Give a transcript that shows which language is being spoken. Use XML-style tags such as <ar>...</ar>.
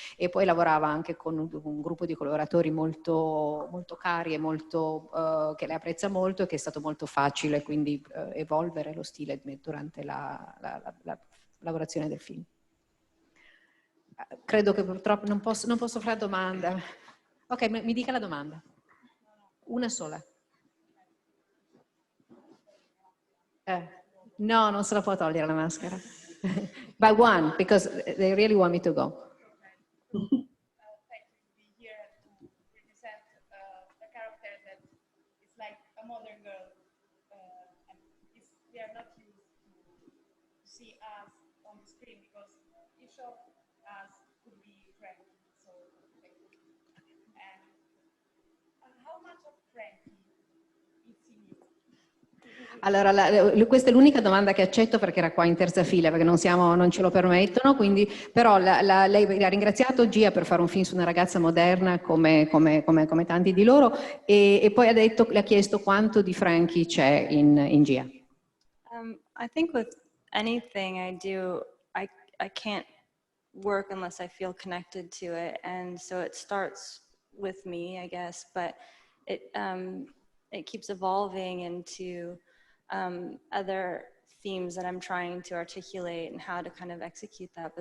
<it>E poi lavorava anche con un gruppo di collaboratori molto cari e molto che lei apprezza molto e che è stato molto facile quindi evolvere lo stile durante la lavorazione del film. Credo che purtroppo non posso fare domanda. Ok, mi dica la domanda. Una sola. No, non se la può togliere la maschera.</it> <en>By one, because they really want me to go. Modern girl they are not used to see us on the screen because each of us could be Frankie. So, and how much of Frankie is in you?</en> <it>Allora, questa è l'unica domanda che accetto perché era qua in terza fila, perché non ce lo permettono, quindi, però lei ha ringraziato Gia per fare un film su una ragazza moderna come tanti di loro e poi le ha chiesto quanto di Frankie c'è in Gia.</it> <en>I think with anything I do, I can't work unless I feel connected to it, and so it starts with me, I guess, but it keeps evolving into other themes that I'm trying to articulate and how to kind of execute that.</en>